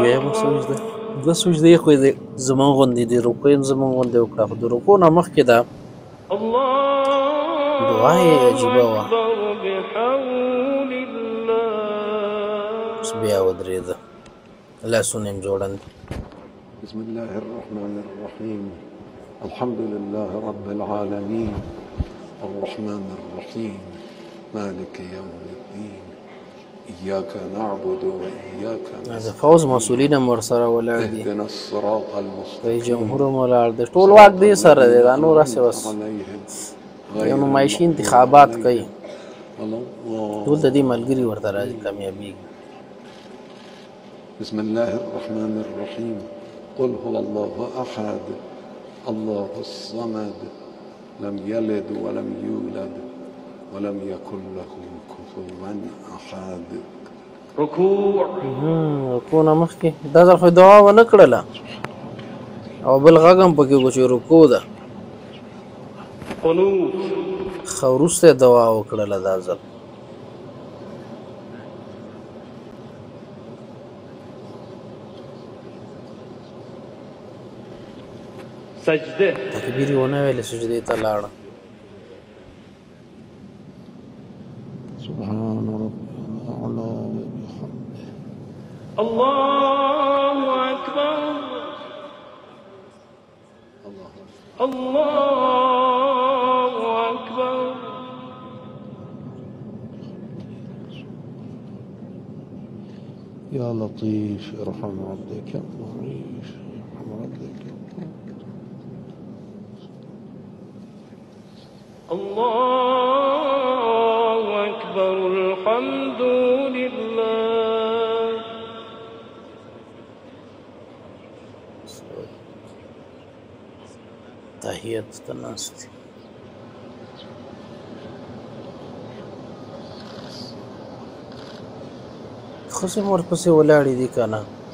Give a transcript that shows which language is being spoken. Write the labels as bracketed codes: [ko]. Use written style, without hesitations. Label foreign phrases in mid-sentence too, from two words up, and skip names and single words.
[ps] دویمه سجده، دوه سجدې خو یې زمونږ غوندې دي، رکوع یې زمونږ غوندې وکړه، خو د رکوع نه مخکې ده دعا یې عجیبه وه. اوس بیا ودرېده، لاسونه یې ځوړند. [ar] بسم الله الرحمن الرحيم الحمد لله رب العالمين الرحمن الرحيم مالك يوم الدين إياك نعبد وإياك [ps] د نستعين فوز مسؤلین هم ورسره ولاړ دي، [ar] اهدنا الصراط [ps] رئیس المستقيم جمهور هم ولاړ دی، ټول واک دی سره دی. دا نور هسې بس عليهم یو نمایشي انتخابات کوي، الله. ټول د دې ملګري ورته راځي، کامیابېږي. [ar] بسم الله الرحمن الرحيم قل هو الله أحد الله الصمد لم يلد ولم يولد ولم يكن له كفوا أحد. ركوع [ps] رکوع نه مخکې دا ځل خو دعا ونه کړله او بل غږ هم پکې وکړو چې رکوع ده قنوت ښه وروسته یې دعا وکړله دا ځل سجده تکبیر یې ونه ویلې سجدې ته لاړه [ar] سبحان ربي الأعلى وبحمده الله أكبر الله أكبر يا لطيف ارحم عبدك الضعيف ارحم عبدك الله أكبر الحمد لله [ps] تحیت ته ناست دي. ښځې مور پسې ولاړې دي که نه